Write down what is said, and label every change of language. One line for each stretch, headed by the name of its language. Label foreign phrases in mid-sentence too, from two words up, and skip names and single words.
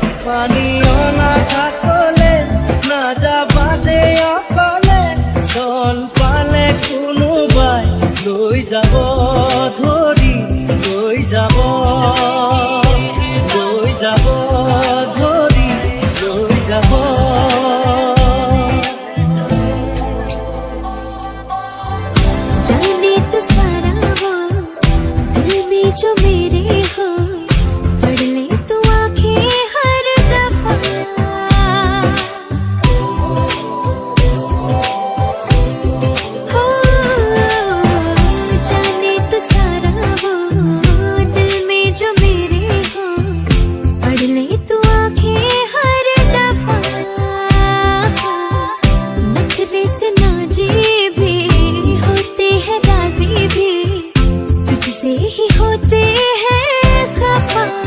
Assamese: পানীয় নাথাকলে নাযাবাদে অকলে চল পালে কোনোবাই লৈ যাব ধৰি লৈ যাব ধৰি লৈ যাব
Hindi: जाने तो सारा वो दिल में जो मेरे हो पढ़ ले तो आंखें हर दफा हो जाने तो सारा वो दिल में जो मेरे हो पढ़ ले तो आंखें हर दफा नखरे से नाजी भी होते हैं राजी भी तुझसे ही होते हैं खफा